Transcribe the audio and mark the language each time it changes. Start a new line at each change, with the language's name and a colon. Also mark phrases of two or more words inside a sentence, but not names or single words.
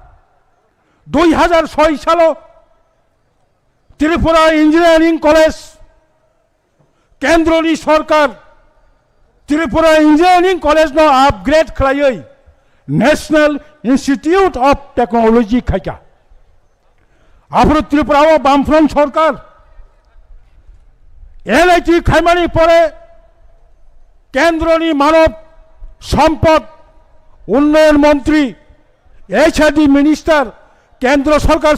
Kok Borok: 2006 साल त्रिपुरा इंजिनियरिंग कलेज केंद्रनि सरकार त्रिपुरा इंजिनियरिंग कलेज नो अपग्रेड खालायै नेशनल इंस्टीट्यूट ऑफ टेक्नोलॉजी खायका आफर त्रिपुरा बामफ्रंट सरकार एनआईटी खायमानि परे केंद्रनि मानव सम्पद उन्नयन मंत्री
English: HRD minister
Hindi: केंद्र सरकार